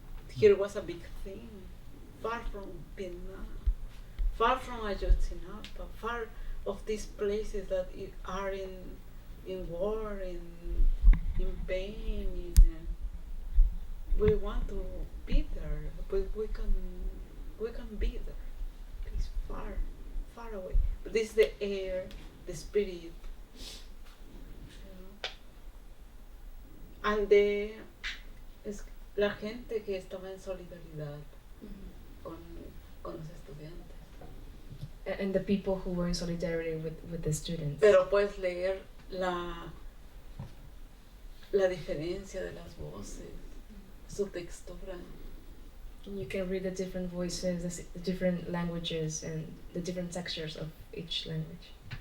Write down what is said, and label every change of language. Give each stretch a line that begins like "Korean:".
English: Here was a big thing, far from Vietnam, far from Ayotzinapa, far of these places that are in war, in pain. We want to be there, but we can be there. It's far away. But this is the air, the spirit, and
Spanish: la gente que estaba en solidaridad con los estudiantes.
English: And the people who were in solidarity with the students.
Spanish: Pero puedes leer la diferencia de las voces, su textura.
English: And you can read the different voices, the different languages, and the different textures of each language.